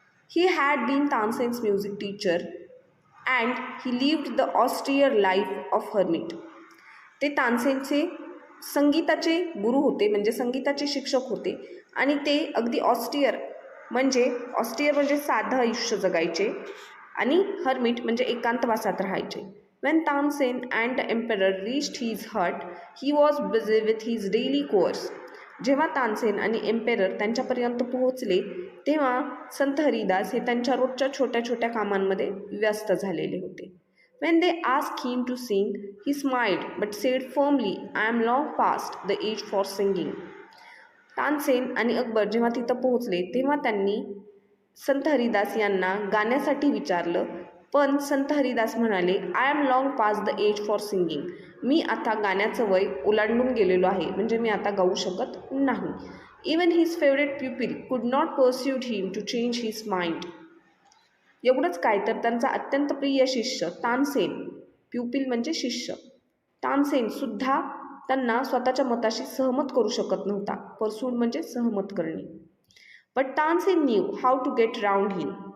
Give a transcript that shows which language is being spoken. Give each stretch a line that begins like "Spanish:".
English: He had been Tansen's music teacher and he lived the austere life of hermit.
Marathi: ते तानसेनचे संगीताचे गुरु होते म्हणजे संगीताचे शिक्षक होते आणि ते अगदी ऑस्ट्रियर म्हणजे साधं आयुष्य जगायचे आणि हर्मिट म्हणजे एकांतवासात राहायचे.
English: When Tansen and the emperor reached his hut, he was busy with his daily course.
Marathi: जेव्हा तानसेन आणि एम्पेरर त्यांच्यापर्यंत पोहोचले तेव्हा संत हरिदास हे त्यांच्या रोजच्या छोट्या छोट्या कामांमध्ये व्यस्त झालेले होते.
English: When they asked him to sing, he smiled but said firmly, I am long past the age for singing.
Marathi: Tansen आणि अकबर जेव्हा तिथं पोहोचले तेव्हा त्यांनी संत हरिदास यांना गाण्यासाठी विचारलं. पण संत हरिदास म्हणाले,
English: I am long past the age for singing.
Marathi: मी आता गाण्याचं वय ओलांडून गेलेलो आहे म्हणजे मी आता गाऊ शकत नाही.
English: Even his favourite pupil could not persuade him to change his mind.
Marathi: एवढंच काय तर त्यांचा अत्यंत प्रिय शिष्य तानसेन, प्युपिल म्हणजे शिष्य, तानसेन सुद्धा त्यांना स्वतःच्या मताशी सहमत करू शकत नव्हता. परसूड म्हणजे सहमत करणे.
English: But Tansen knew how to get round him.